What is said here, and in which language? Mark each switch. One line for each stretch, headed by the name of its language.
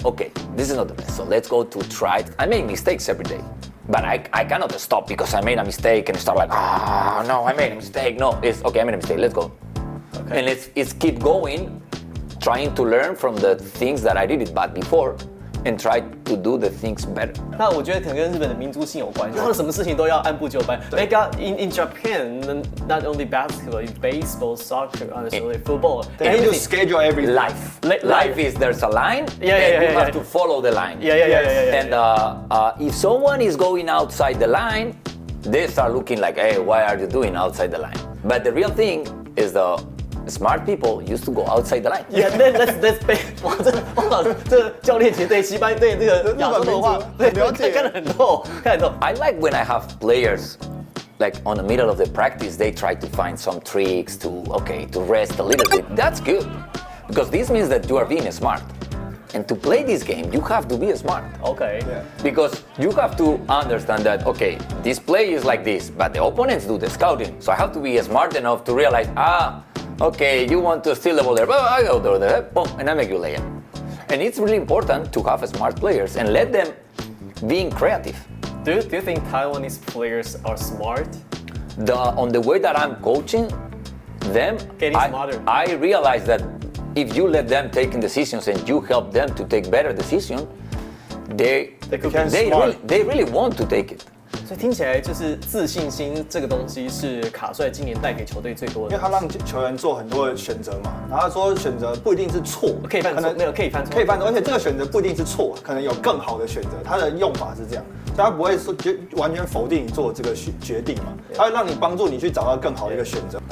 English: Okay, this is not the best, so let's go to try it. I make mistakes every day, but I cannot stop because I made a mistake and start like, no, I made a mistake. No, it's okay, I made a mistake, let's go. Okay. And it's keep going, trying to learn from the things that I did it bad before and try to do the things better.
Chinese: 那我觉得可能跟日本的民族性有关系，他们什么事情都要按部就班。
English: Like in Japan, not only basketball, baseball, soccer, football. They need to schedule everything. Life is there's a line, and you have to follow the line. And if someone is going outside the line, they start looking like, hey, why are you doing outside the line? But the real thing is smart people used to go outside the line. Yeah, let's be
Chinese: 哇，这教练其实对西班牙对这个亚洲的话，对看得很透，看得透。
English: I like when I have players like on the middle of the practice, they try to find some tricks to rest a little bit. That's good because this means that you are being smart. And to play this game, you have to be smart. Okay. Yeah. Because you have to understand that, okay, this play is like this, but the opponents do the scouting. So I have to be smart enough to realize, okay, you want to steal the ball there, but I go there, boom, and I make you lay it. And it's really important to have smart players and let them be creative. Do you think Taiwanese players are smart? On the way that I'm coaching them, Getting smarter. I realize that if you let them take decisions and you help them to take better decisions, they really want to take it.
Chinese: 所以听起来就是自信心这个东西是卡帅今年带给球队最多的，因为他让球员做很多的选择嘛，然后他说选择不一定是错，可以犯错，没有可以犯错，可以犯错，而且这个选择不一定是错，可能有更好的选择。他的用法是这样，所以他不会说完全否定你做这个决定嘛，他会让你帮助你去找到更好的一个选择。